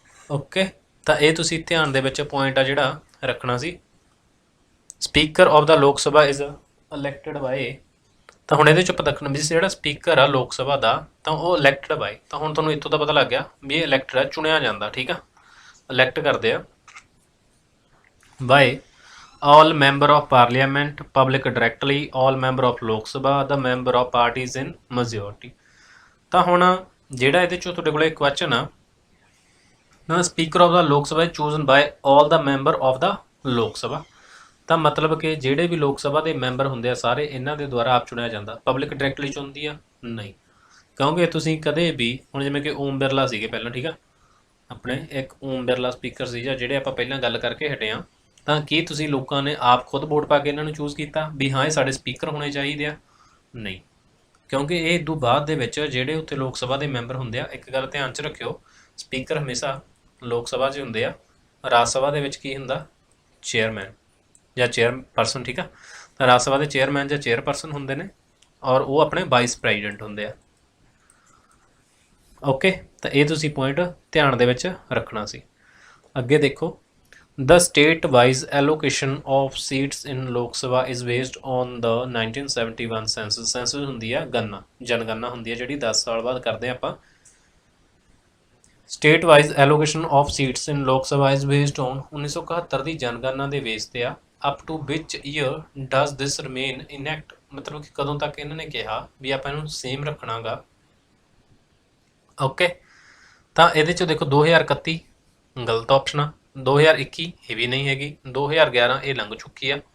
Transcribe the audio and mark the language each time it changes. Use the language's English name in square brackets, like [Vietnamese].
[Punjabi] Okay, ਤਾਂ ਇਹ ਤੁਸੀਂ ਧਿਆਨ ਦੇ ਵਿੱਚ ਪੁਆਇੰਟ ਆ ਜਿਹੜਾ ਰੱਖਣਾ ਸੀ। [English] speaker of the Lok Sabha is elected by, [Punjabi] ਤਾਂ ਹੁਣ ਇਹਦੇ 'ਚ ਆਪਾਂ ਦੇਖਣਾ ਵੀ ਜਿਹੜਾ ਸਪੀਕਰ ਆ ਲੋਕ ਸਭਾ ਦਾ ਤਾਂ ਉਹ ਇਲੈਕਟਡ ਬਾਏ। ਤਾਂ ਹੁਣ ਤੁਹਾਨੂੰ ਇੱਥੋਂ ਤਾਂ ਪਤਾ ਲੱਗ ਗਿਆ ਵੀ ਇਹ ਇਲੈਕਟਡ ਆ, ਚੁਣਿਆ ਜਾਂਦਾ, ਠੀਕ ਆ। ਇਲੈਕਟ ਕਰਦੇ ਆ [English] By all member of parliament public directly all member of Lok Sabha the member of parties in majority। [Punjabi] ਤਾਂ ਹੁਣ ਜਿਹੜਾ ਇਹਦੇ 'ਚੋਂ ਤੁਹਾਡੇ ਕੋਲੇ ਕੁਐਸਚਨ ਆ ਨਾ, [English] speaker of the Lok Sabha [Punjabi] chosen bye all the member of the ਲੋਕ ਸਭਾ, ਤਾਂ ਮਤਲਬ ਕਿ ਜਿਹੜੇ ਵੀ ਲੋਕ ਸਭਾ ਦੇ ਮੈਂਬਰ ਹੁੰਦੇ ਆ ਸਾਰੇ ਇਹਨਾਂ ਦੇ ਦੁਆਰਾ ਆਪ ਚੁਣਿਆ ਜਾਂਦਾ। ਪਬਲਿਕ ਡਾਇਰੈਕਟਲੀ ਚੁਣਦੀ ਆ ਨਹੀਂ, ਕਿਉਂਕਿ ਤੁਸੀਂ ਕਦੇ ਵੀ ਹੁਣ ਜਿਵੇਂ ਕਿ ਓਮ ਬਿਰਲਾ ਸੀਗੇ ਪਹਿਲਾਂ, ਠੀਕ ਆ, ਆਪਣੇ ਇੱਕ ਓਮ ਬਿਰਲਾ ਸਪੀਕਰ ਸੀ ਜਾਂ ਜਿਹੜੇ ਆਪਾਂ ਪਹਿਲਾਂ ਗੱਲ ਕਰਕੇ ਹਟੇ ਆ, ਤਾਂ ਕੀ ਤੁਸੀਂ ਲੋਕਾਂ ਨੇ ਆਪ ਖੁਦ ਵੋਟ ਪਾ ਕੇ ਇਹਨਾਂ ਨੂੰ ਚੂਜ਼ ਕੀਤਾ ਵੀ ਹਾਂ ਇਹ ਸਾਡੇ ਸਪੀਕਰ ਹੋਣੇ ਚਾਹੀਦੇ ਆ? ਨਹੀਂ, ਕਿਉਂਕਿ ਇਹ ਤੋਂ ਬਾਅਦ ਦੇ ਵਿੱਚ ਜਿਹੜੇ ਉੱਥੇ ਲੋਕ ਸਭਾ ਦੇ ਮੈਂਬਰ ਹੁੰਦੇ ਆ, ਇੱਕ ਗੱਲ ਧਿਆਨ 'ਚ ਰੱਖਿਓ, ਸਪੀਕਰ ਹਮੇਸ਼ਾ ਲੋਕ ਸਭਾ 'ਚ ਹੁੰਦੇ ਆ, ਰਾਜ ਸਭਾ ਦੇ ਵਿੱਚ ਕੀ ਹੁੰਦਾ, ਚੇਅਰਮੈਨ ਜਾਂ ਚੇਅਰਪਰਸਨ, ਠੀਕ ਆ। ਤਾਂ ਰਾਜ ਸਭਾ ਦੇ ਚੇਅਰਮੈਨ ਜਾਂ ਚੇਅਰਪਰਸਨ ਹੁੰਦੇ ਨੇ, ਔਰ ਉਹ ਆਪਣੇ ਵਾਈਸ ਪ੍ਰੈਜ਼ੀਡੈਂਟ ਹੁੰਦੇ ਆ। ਓਕੇ, ਤਾਂ ਇਹ ਤੁਸੀਂ ਪੁਆਇੰਟ ਧਿਆਨ ਦੇ ਵਿੱਚ ਰੱਖਣਾ ਸੀ। ਅੱਗੇ ਦੇਖੋ, [English] the state wise allocation of seats in Lok Sabha is based on the 1971 census। [Punjabi] census ਹੁੰਦੀ ਆ ਗਣਨਾ, ਜਨਗਣਨਾ ਹੁੰਦੀ ਆ ਜਿਹੜੀ 10 ਸਾਲ ਬਾਅਦ ਕਰਦੇ ਆ ਆਪਾਂ। [English] state wise allocation of seats in Lok Sabha is based on 1971 [Punjabi] ਦੀ ਜਨਗਣਨਾ ਦੇ ਬੇਸ ਤੇ ਆ। [English] up to which year does this remain inact, [Punjabi] ਮਤਲਬ ਕਿ ਕਦੋਂ ਤੱਕ ਇਹਨਾਂ ਨੇ ਕਿਹਾ ਵੀ ਆਪਾਂ ਇਹਨੂੰ ਸੇਮ ਰੱਖਣਾਗਾ। ਓਕੇ, ਤਾਂ ਇਹਦੇ 'ਚ ਦੇਖੋ 2031 ਗਲਤ ਆਪਸ਼ਨ ਆ, 2021 ਇਹ ਵੀ ਨਹੀਂ ਹੈਗੀ, 2011 ਇਹ ਲੰਘ ਚੁੱਕੀ ਆ।